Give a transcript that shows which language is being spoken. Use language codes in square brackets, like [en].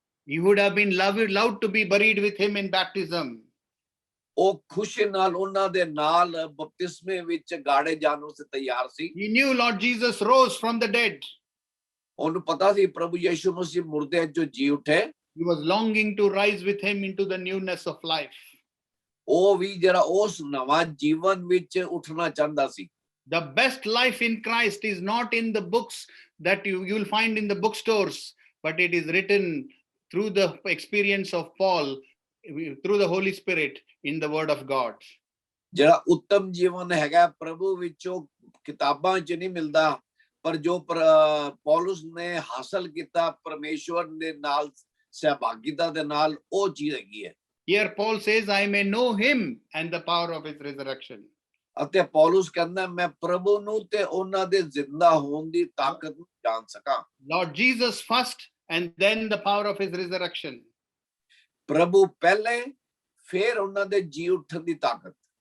[en] He would have been loved to be buried with him in baptism. [pa] ਉਹ ਖੁਸ਼ੀ ਨਾਲ ਉਹਨਾਂ ਦੇ ਨਾਲ ਬਪਤਿਸਮੇ ਵਿੱਚ ਗਾੜੇ ਜਾਣ ਵਾਸਤੇ ਤਿਆਰ ਸੀ। [en] He knew Lord Jesus rose from the dead. [pa] ਉਹਨੂੰ ਪਤਾ ਸੀ ਪ੍ਰਭੂ ਯਿਸੂ ਮਸੀਹ ਮੁਰਦਿਆਂ ਚੋਂ ਜੀ ਉੱਠੇ। [en] He was longing to rise with him into the newness of life. [pa] ਉਹ ਵੀ ਜਿਹੜਾ ਉਸ ਨਵਾਂ ਜੀਵਨ ਵਿੱਚ ਉੱਠਣਾ ਚਾਹੁੰਦਾ ਸੀ। [en] The best life in Christ is not in the books that you will find in the bookstores, but it is written through the experience of Paul, through the Holy Spirit in the Word of God. [pa] ਜਿਹੜਾ ਉੱਤਮ ਜੀਵਨ ਹੈਗਾ ਪ੍ਰਭੂ ਵਿੱਚੋਂ ਕਿਤਾਬਾਂ 'ਚ ਨਹੀਂ ਮਿਲਦਾ, ਪਰ ਜੋ ਪੌਲੁਸ ਨੇ ਹਾਸਲ ਕੀਤਾ ਪਰਮੇਸ਼ਵਰ ਦੇ ਨਾਲ ਸਹਿਭਾਗੀਤਾ ਦੇ ਨਾਲ ਉਹ ਚੀਜ਼ ਹੈਗੀ ਹੈ। [en] Here Paul says, I may know him and the power of his resurrection. [pa] ਅਤੇ ਪੌਲੁਸ ਕਹਿੰਦਾ ਮੈਂ ਪ੍ਰਭੂ ਨੂੰ ਤੇ ਉਹਨਾਂ ਦੇ ਜ਼ਿੰਦਾ ਹੋਣ ਦੀ ਤਾਕਤ ਨੂੰ ਜਾਣ ਸਕਾਂ। [en] Lord Jesus first and then the power of his resurrection. [pa] ਪ੍ਰਭੂ ਪਹਿਲੇ ਫਿਰ ਉਹਨਾਂ ਦੇ ਜੀ ਉੱਠਣ ਦੀ ਤਾਕਤ।